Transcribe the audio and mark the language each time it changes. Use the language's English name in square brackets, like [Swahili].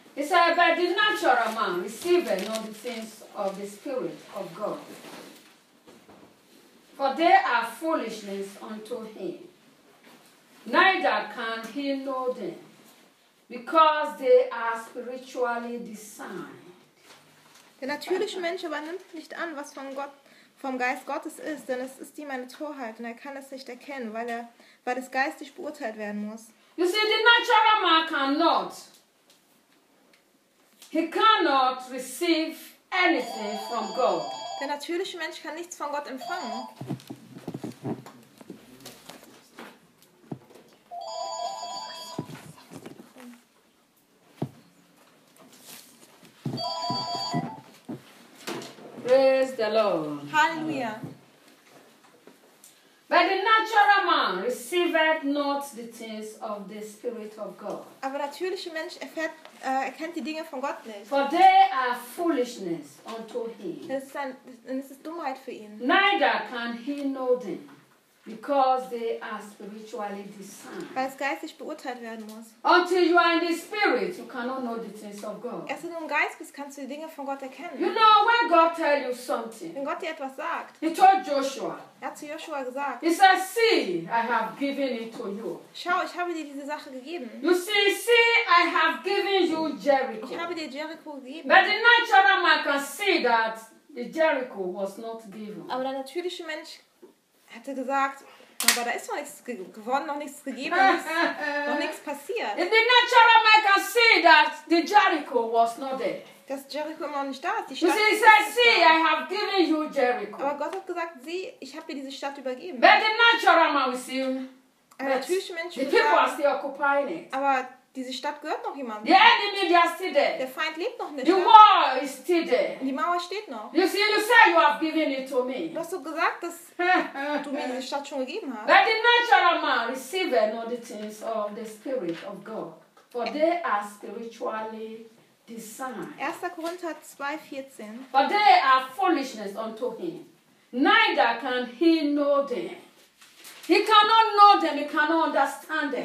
[English] He said, but the natural man receiveth not the things of the Spirit of God. For they are foolishness unto him. Neither can he know them, because they are spiritually discerned. [German] Der natürliche Mensch aber nimmt nicht an, was von Gott vom Geist Gottes ist, denn es ist ihm eine Torheit und er kann es nicht erkennen, weil es geistig beurteilt werden muss. [English] You see, the natural man cannot. He cannot receive anything from God. [German] Der natürliche Mensch kann nichts von Gott empfangen. [English] Praise the Lord. Hallelujah. But the natural man receiveth not the things of the Spirit of God. [German] Aber natürliche Mensch erkennt die Dinge von Gott nicht. [English] For they are foolishness unto him. [German] Es ist Dummheit für ihn. [English] Neither can he know them, because they are spiritually discerned. [German] Weil es geistig beurteilt werden muss. [English] Until you are in the spirit, you cannot know the things of God. [German] Erst wenn du im Geist bist, kannst du die Dinge von Gott erkennen. [English] You know, when God tell you something, [German] wenn Gott dir etwas sagt, [English] he told Joshua, [German] er hat zu Joshua gesagt, [English] he said, see, I have given it to you. [German] Schau, ich habe dir diese Sache gegeben. [English] You see, see, I have given you Jericho. [German] Ich habe dir Jericho gegeben. [English] But the natural man can see that the Jericho was not given. [German] Aber der natürliche Mensch hatte gesagt, aber da ist noch nichts gewonnen, noch nichts gegeben, noch nichts passiert. [English] In the natural man can see that the Jericho was not there. [German] Dass Jericho immer noch nicht da ist. [English] You see, he said, see, I have given you Jericho. [German] Aber Gott hat gesagt, sieh, ich habe dir diese Stadt übergeben. [English] But the natural man will see. [German] Ein natürlicher Mensch will sagen, [English] the people are still occupying it. [German] Aber diese Stadt gehört noch jemandem. [English] The enemy, they are still there. [German] Der Feind lebt noch nicht. [English] The wall is still there. [German] Die Mauer steht noch. [English] You see, you say you have given it to me. [German] Du hast so gesagt, dass du mir diese Stadt schon gegeben hast. [English] But the natural man receiveth not the things of the Spirit of God, for they are spiritually discerned. [German] 1. Korinther 2:14. [English] For they are foolishness unto him. Neither can he know them, He cannot know them. He cannot understand them.